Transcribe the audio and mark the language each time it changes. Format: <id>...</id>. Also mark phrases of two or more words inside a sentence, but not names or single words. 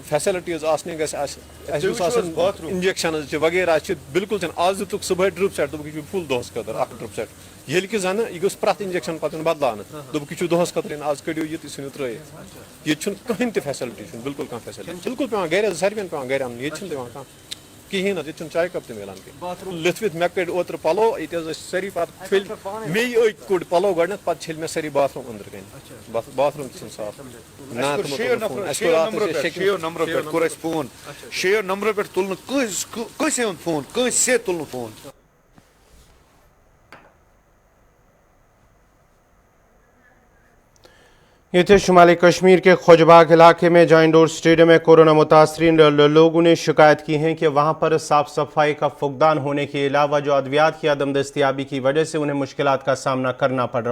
<ks>فیسلٹیز آسنہِ گژھِ اَسہِ آسان انجیکشنز وغیرہ بالکل آز دِتُکھ صبحٲے</ks> <en>drip set</en> <ks>دوٚپُکھ یہِ چھُ فُل دۄہس خٲطرٕ اکھ</ks> <en>drip set</en> <ks>ییٚلہِ کہِ زنہٕ یہِ گوٚژھ پرٛٮ۪تھ انجیکشن پتہٕ بدلاونہٕ دوٚپُکھ یہِ چھُ دۄہس خٲطرٕ آز کٔڑِو یہِ تُہۍ ژھٕنِو ترٲیِتھ ییٚتہِ چھُنہٕ کٕہٕنۍ تہِ فیسلٹی چھُنہٕ بالکل کانٛہہ فیسلٹی بالکل پیٚوان گرِ ساروین پیٚوان گرِ اَنُن ییٚتہِ چھُنہٕ دِوان کانٛہہ کِہیٖنۍ حظ ییٚتہِ چھُنہٕ چاے کپ تہِ مِلان کینٛہہ لٔتھوِتھ مےٚ کٔڑۍ اوترٕ پلو ییٚتہِ حظ ٲسۍ سٲری پتہٕ چھٔلۍ مے کوٚڑ پلو گۄڈنٮ۪تھ پتہٕ چھٔلۍ مےٚ سٲری باتھ روٗم أنٛدرٕ کَنۍ باتھ روٗم تہِ چھُنہٕ صاف شیٚیو نمبرو پٮ۪ٹھ کوٚر اَسہِ فون 6 نمبرو پٮ۪ٹھ تُل نہٕ کٲنٛسے ہُنٛد فون کٲنٛسے تُل نہٕ فون</ks> <ur>یہ تھے شمالی کشمیر کے خوجباغ علاقے میں جہاں</ur> <en>indoor stadium</en> <ur>میں کورونا متاثرین لوگوں نے شکایت کی ہے کہ وہاں پر صاف صفائی کا فقدان ہونے کے علاوہ جو ادویات کی عدم دستیابی کی وجہ سے انہیں مشکلات کا سامنا کرنا پڑ رہا ہے.</ur>